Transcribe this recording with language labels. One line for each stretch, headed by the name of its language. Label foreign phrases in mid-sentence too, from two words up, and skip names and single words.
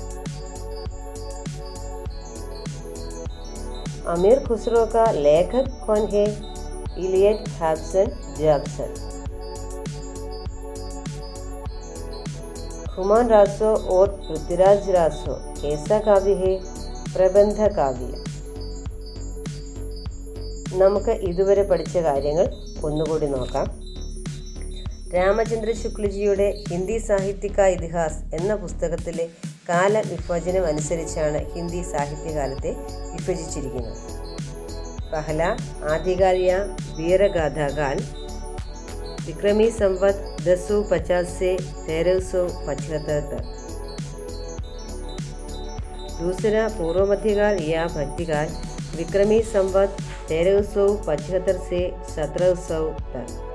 Hindi: अमीर खुसरो का लेखक कौन है? इलियट हब्सन जैक्सन। हुमायूं रासो और पृथ्वीराज रासो कैसा काव्य है?
Malayalam: പ്രബന്ധ കാവ്യം. നമുക്ക് ഇതുവരെ പഠിച്ച കാര്യങ്ങൾ ഒന്നുകൂടി നോക്കാം. രാമചന്ദ്ര ശുക്ലജിയുടെ ഹിന്ദി സാഹിത്യ കാ ഇതിഹാസ് എന്ന പുസ്തകത്തിലെ കാലവിഭജനം അനുസരിച്ചാണ് ഹിന്ദി സാഹിത്യകാലത്തെ വിഭജിച്ചിരിക്കുന്നത്.
Hindi: पहला आदिकाल या वीरगाथा काल विक्रमी संवत 1050 से 1375 तक. दूसरा पूर्व मध्यकाल या भक्तिकाल विक्रमी संवत 1375 से 1700 तक.